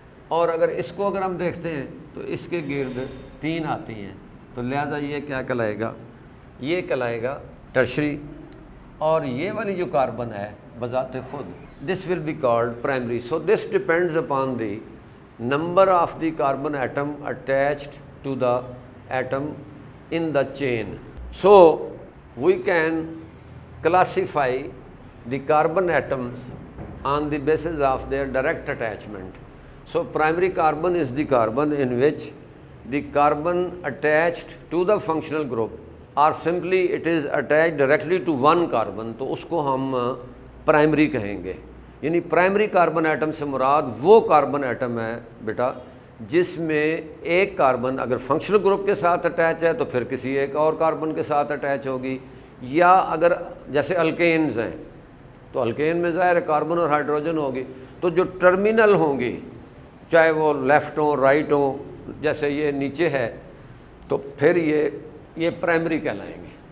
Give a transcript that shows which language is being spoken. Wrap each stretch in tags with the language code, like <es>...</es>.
<ur>اور اگر اس کو اگر ہم دیکھتے ہیں تو اس کے گرد 3 آتی ہیں, تو لہذا یہ کیا کہلائے گا؟ یہ کہلائے گا ٹرشری. اور یہ والی جو کاربن ہے بذات خود</ur> <en>This will be called primary. So this depends upon the number of the carbon atom attached to the atom in the chain. So we can classify the carbon atoms on the basis of their direct attachment. So primary carbon is the carbon in which the carbon attached to the functional group or simply it is attached directly to one carbon,</en> <ur>تو اس کو ہم primary کہیں گے. یعنی primary carbon atom سے مراد وہ carbon atom ہے بیٹا جس میں ایک کاربن اگر فنکشنل گروپ کے ساتھ اٹیچ ہے تو پھر کسی ایک اور کاربن کے ساتھ اٹیچ ہوگی, یا اگر جیسے الکینز ہیں تو الکین میں ظاہر کاربن اور ہائیڈروجن ہوگی, تو جو ٹرمینل ہوں گی چاہے وہ لیفٹ ہوں رائٹ ہوں, جیسے یہ نیچے ہے, تو پھر یہ پرائمری کہلائیں گے.</ur>